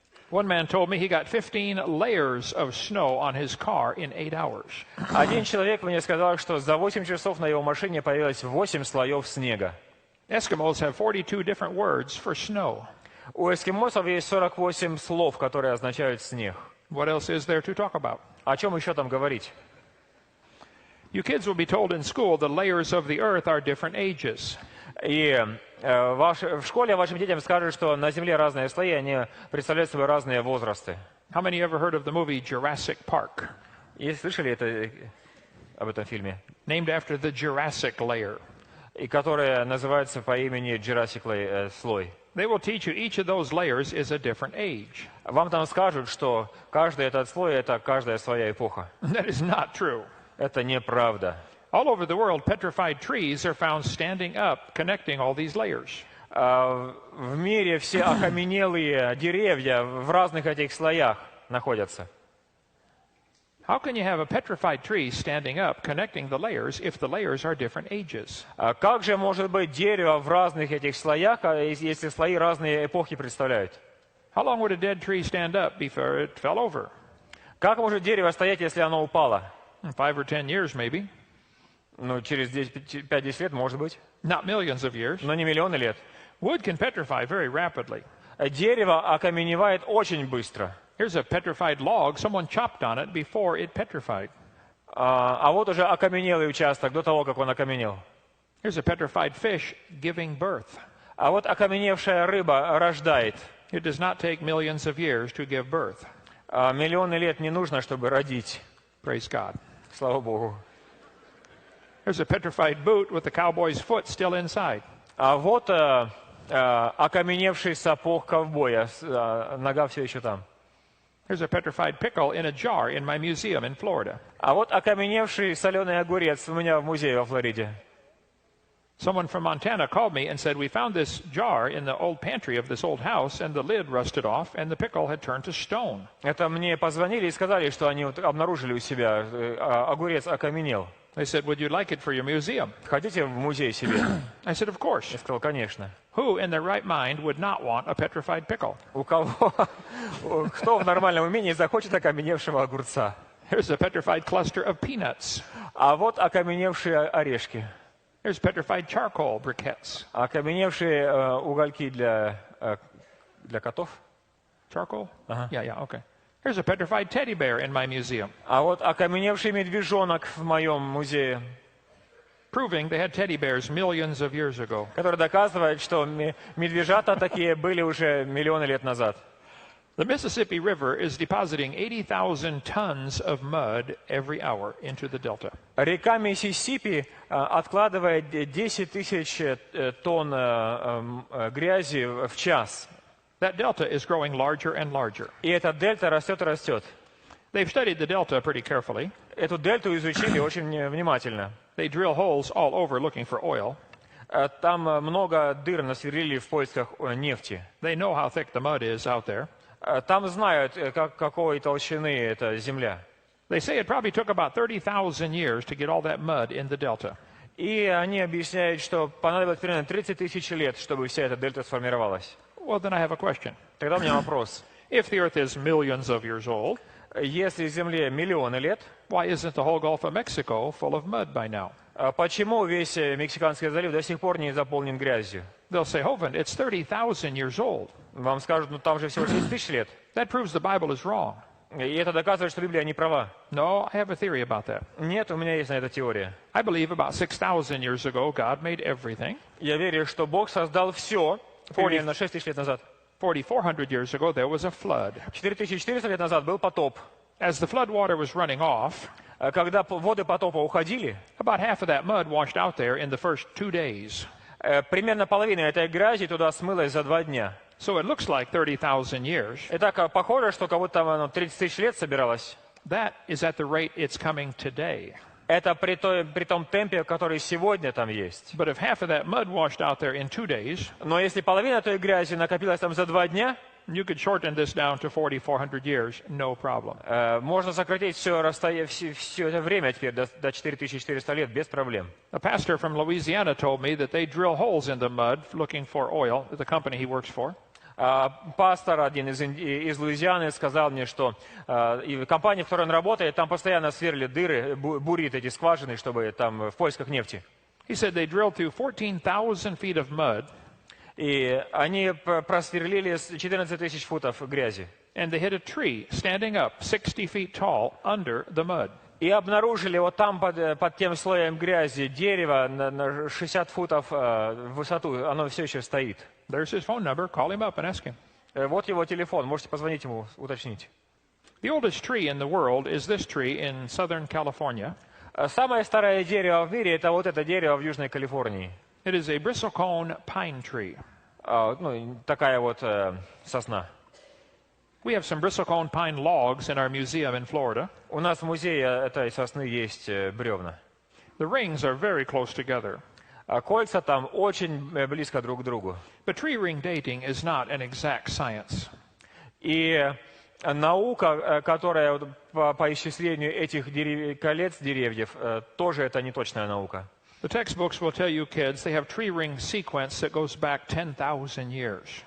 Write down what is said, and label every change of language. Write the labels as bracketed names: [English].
[English] One man told me he got 15 layers of snow on his car in 8 hours. [Russian] Один человек мне сказал, что за 8 часов на его машине появилось 8 слоев снега. [English] Eskimos have 42 different words for snow. [Russian] У эскимосов есть 48 слов, которые означают снег. [English] What else is there to talk about? [Russian] О чем еще там говорить? [English] You kids will be told in school the layers of the earth are different ages. [Russian] И в школе вашим детям скажут, что на Земле разные слои, они представляют собой разные возрасты. [English] How many ever heard of the movie Jurassic Park? [Russian] И слышали об этом фильме? [English] Named after the Jurassic layer. [Russian] И который называется по имени Jurassic слой. [English] They will teach you each of those layers is a different age. [Russian] Вам там скажут, что каждый этот слой — это каждая своя эпоха. [English] That is not true. [Russian] Это неправда. [English] All over the world, petrified trees are found standing up, connecting all these layers. [Russian] В мире все окаменелые деревья в разных этих слоях находятся. [English] How can you have a petrified tree standing up, connecting the layers, if the layers are different ages? [Russian] Как же может быть дерево в разных этих слоях, если слои разные эпохи представляют? [English] How long would a dead tree stand up before it fell over? [Russian] Как может дерево стоять, если оно упало? [English] 5 or 10 years, maybe. [Russian] Ну, через 5-10 лет, может быть. [English] Not millions of years. [Russian] Но не миллионы лет. [English] Wood can petrify very rapidly. [Russian] Дерево окаменевает очень быстро. [English] Here's a petrified log. Someone chopped on it before it petrified. [Russian] А вот уже окаменелый участок до того, как он окаменел. [English] Here's a petrified fish giving birth. [Russian] А вот окаменевшая рыба рождает. [English] It does not take millions of years to give birth. [Russian] Миллионы лет не нужно, чтобы родить. [English] Praise God. [Russian] Слава Богу. [English] There's a petrified boot with the cowboy's foot still inside. [Russian] А вот окаменевший сапог ковбоя, нога все еще там. [English] There's a petrified pickle in a jar in my museum in Florida. [Russian] А вот окаменевший соленый огурец у меня в музее во Флориде. [English] Someone from Montana called me and said, we found this jar in the old pantry of this old house, and the lid rusted off, and the pickle had turned to stone. [Russian] Это мне позвонили и сказали, что они обнаружили у себя, огурец окаменел. [English] They said, would you like it for your museum? [Russian] Хотите в музей себе? [English] I said, of course. [Russian] Я сказал, конечно. [English] Who in their right mind would not want a petrified pickle? [Russian] У кого, кто в нормальном уме не захочет окаменевшего огурца? [English] Here's a petrified cluster of peanuts. [Russian] А вот окаменевшие орешки. [English] Here's petrified charcoal briquettes. [Russian] Окаменевшие угольки для котов. [English] Charcoal? Uh-huh. Yeah, okay. Here's a petrified teddy bear in my museum. [Russian] А вот окаменевший медвежонок в моем музее. [English] Proving they had teddy bears millions of years ago. [Russian] Который доказывает, что медвежата такие были уже миллионы лет назад. [English] The Mississippi River is depositing 80,000 tons of mud every hour into the delta. [Russian] Река Миссисипи откладывает 10 тысяч тонн грязи в час. [English] That delta is growing larger and larger. [Russian] И эта дельта растет и растет. [English] They've studied the delta pretty carefully. [Russian] Эту дельту изучили очень внимательно. [English] They drill holes all over looking for oil. [Russian] Там много дыр насверлили в поисках нефти. [English] They know how thick the mud is out there. [Russian] Там знают, какой толщины эта земля. [English] They say it probably took about 30,000 years to get all that mud in the delta. [Russian] И они объясняют, что понадобилось примерно 30 тысяч лет, чтобы вся эта дельта сформировалась. [English] Well, then I have a question. [Russian] Тогда у меня вопрос. [English] If the Earth is millions of years old, [Russian] если Земле миллионы лет, [English] why isn't the whole Gulf of Mexico full of mud by now? [Russian] Почему весь Мексиканский залив до сих пор не заполнен грязью? [English] They'll say, Hовиnd, it's 30,000 years old. [Russian] Вам скажут, ну там же всего 60 тысяч лет. [English] That proves the Bible is wrong. [Russian] И это доказывает, что Библия не права. [English] No, I have a theory about that. [Russian] Нет, у меня есть на это теория. [English] I believe about 6,000 years ago, God made everything. [Russian] Я верю, что Бог создал все примерно 6 тысяч лет назад. [English] 4,400 years ago, there was a flood. [Russian] 4400 лет назад был потоп. [English] As the flood water was running off, [Russian] когда воды потопа уходили, [English] about half of that mud washed out there in the first 2 days. [Russian] Примерно половина этой грязи туда смылась за 2 дня. [English] So it looks like 30,000 years. [Russian] И так похоже, что как будто там 30 тысяч лет собиралось. [English] That is at the rate it's coming today. [Russian] Это при том темпе, который сегодня там есть. [English] But if half of that mud washed out there in 2 days, [Russian] но если половина той грязи накопилась там за 2 дня, [English] you could shorten this down to 4,400 years, no problem. [Russian] Можно сократить все это время теперь до 4400 лет без проблем. [English] A pastor from Louisiana told me that they drill holes in the mud looking for oil at the company he works for. [Russian] Пастор один из Луизианы сказал мне, что и компания, в которой он работает, там постоянно сверлит дыры, бурит эти скважины, чтобы там в поисках нефти. [English] He said they drilled through 14,000 feet of mud, [Russian] И они просверлили 14 тысяч футов грязи. [English] and they hit a tree standing up 60 feet tall under the mud. [Russian] И обнаружили вот там под тем слоем грязи дерево на 60 футов в высоту. Оно все еще стоит. [English] There's his phone number. Call him up and ask him. [Russian] Вот его телефон. Можете позвонить ему, уточнить. [English] The oldest tree in the world is this tree in Southern California. [Russian] Самое старое дерево в мире – это вот это дерево в Южной Калифорнии. [English] It is a bristlecone pine tree. [Russian] Ну, такая вот сосна. [English] We have some bristlecone pine logs in our museum in Florida. [Russian] У нас в музее этой сосны есть бревна. [English] The rings are very close together. [Russian] Кольца там очень близко друг к другу. [English] But tree ring dating is not an exact science. [Russian] И наука, которая по исчислению этих колец деревьев, тоже это не точная наука. [English] The textbooks will tell you kids they have tree ring sequence that goes back 10,000 years.